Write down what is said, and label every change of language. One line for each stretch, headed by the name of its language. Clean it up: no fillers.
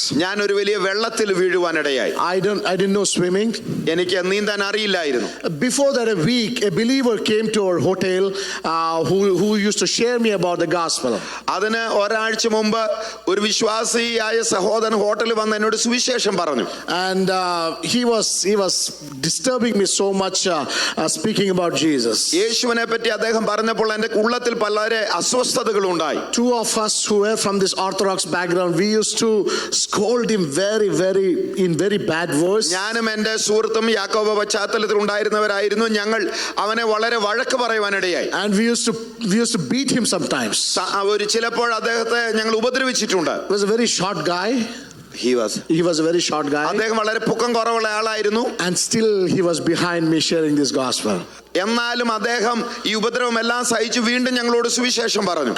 Malayalam: ഞാൻ ഒരു വലിയ വെള്ളത്തിൽ വീഴുവാനിടയായി.
English: I didn't know swimming.
Malayalam: എനിക്ക് നീന്താൻ അറിയില്ലായിരുന്നു.
English: Before that a week a believer came to our hotel who used to share me about the gospel.
Malayalam: അതിന് ഒരാഴ്ച മുമ്പ് ഒരു വിശ്വാസിയായ സഹോദരൻ ഹോട്ടലിൽ വന്ന് എന്നോട് സുവിശേഷം പറഞ്ഞു.
English: And he was disturbing me so much speaking about Jesus.
Malayalam: യേശുവിനെ പറ്റി അദ്ദേഹം പറഞ്ഞപ്പോൾ എൻ്റെ ഉള്ളത്തിൽ വളരെ അസ്വസ്ഥതകൾ ഉണ്ടായി.
English: Two of us who were from this Orthodox background we used to scold him very bad words.
Malayalam: ഞാനും എൻ്റെ സുഹൃത്തും യാക്കോബ പശ്ചാത്തലത്തിൽ ഉണ്ടായിരുന്നവരായിരുന്നു. ഞങ്ങൾ അവനെ വളരെ വഴക്ക് പറയുവാനിടയായി.
English: And we used to beat him sometimes.
Malayalam: ചിലപ്പോൾ അദ്ദേഹത്തെ ഞങ്ങൾ ഉപദ്രവിച്ചിട്ടുണ്ട്.
English: He was a very short guy. He was a very short guy.
Malayalam: അദ്ദേഹം വളരെ പൊക്കം കുറവുള്ള ആളായിരുന്നു.
English: And still he was behind me sharing this gospel.
Malayalam: എന്നാലും അദ്ദേഹം ഈ ഉപദ്രവം എല്ലാം സഹിച്ചു വീണ്ടും ഞങ്ങളോട് സുവിശേഷം പറഞ്ഞു.